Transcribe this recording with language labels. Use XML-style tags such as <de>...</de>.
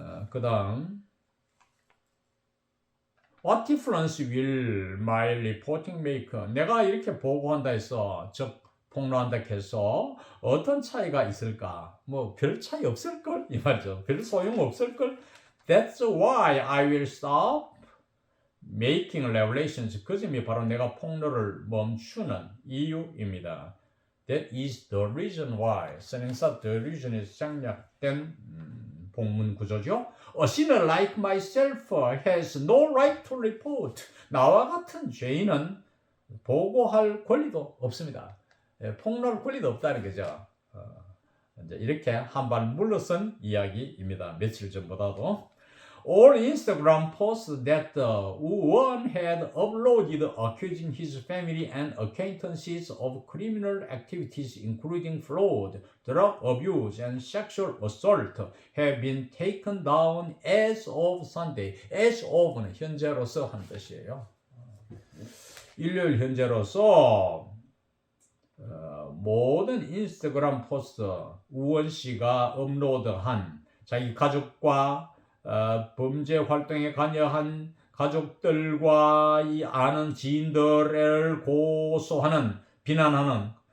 <ko>그 다음</ko> <en>What difference will my reporting make?</en> <ko>내가 이렇게 보고한다 해서 즉 폭로한다 해서 어떤 차이가 있을까? 별 차이 없을걸? 이 말이죠. 별 소용 없을걸?</ko> <en>That's why I will stop making revelations.</en> <ko>그 점이 바로 내가 폭로를 멈추는 이유입니다.</ko> <en>That is the reason why.</en> <ko>선행사 the reason에서 생략된 복문 구조죠.</ko> <en>A sinner like myself has no right to report.</en> <ko>나와 같은 죄인은 보고할 권리도 없습니다. 폭로할 권리도 없다는 거죠. 이제 이렇게 한 발 물러선 이야기입니다. 며칠 전보다도.</ko> <en>All Instagram posts that Won had uploaded accusing his family and acquaintances of criminal activities including fraud, drug abuse, and sexual assault have been taken down as of Sunday.</en> <ko>As of는 현재로서 한 뜻이에요. 일요일 현재로서 모든 인스타그램 포스트 우원 씨가 업로드한 자기 가족과 범죄 활동에 관여한 가족들과 이 아는 지인들을 고소하는 비난하는</ko>